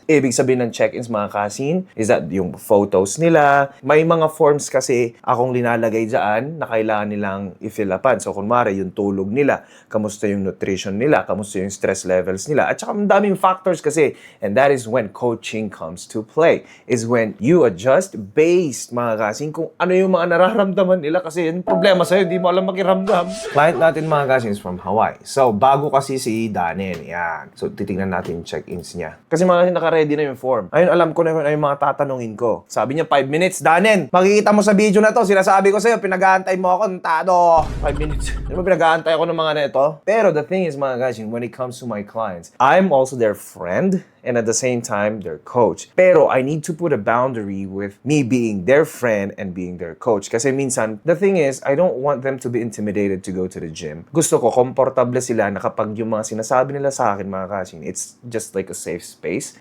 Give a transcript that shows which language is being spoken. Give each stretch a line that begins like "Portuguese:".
Filipino: Ibig sabihin ng check-ins, mga kasin, is that yung photos nila. May mga forms kasi akong linalagay dyan na kailangan nilang i-fill upan. So, kunwari, yung tulog nila, kamusta yung nutrition nila, kamusta yung stress levels nila. At saka, ang daming factors kasi.
English: And that is when coaching comes to play. Is when you adjust based,
Filipino: mga kasin, kung ano yung mga nararamdaman nila. Kasi yung problema sa'yo, hindi mo alam makiramdam. Client natin, mga kasin,
English: is from Hawaii.
Filipino: So, bago kasi si Daniel, yan. So, titingnan natin yung check-ins niya. Kasi mga naka-ready na yung form. Ayun, alam ko na yung mga tatanungin ko. Sabi niya, 5 minutes. Daniel, makikita mo sa video na to, sinasabi ko sa'yo, pinag-aantay mo ako, tado. 5 minutes. Di ba pinag-aantay ako ng mga na ito?
English: Pero the thing is, mga guys, when it comes to my clients, I'm also their friend and at the same time, their coach. Pero I need to put a boundary with me being their friend and being their coach.
Filipino: Kasi minsan,
English: the thing is, I don't want them to be intimidated to go to the gym.
Filipino: Gusto ko, komportable sila na kapag yung mga sinasabi nila sa akin, mga kasin,
English: it's just like a safe space.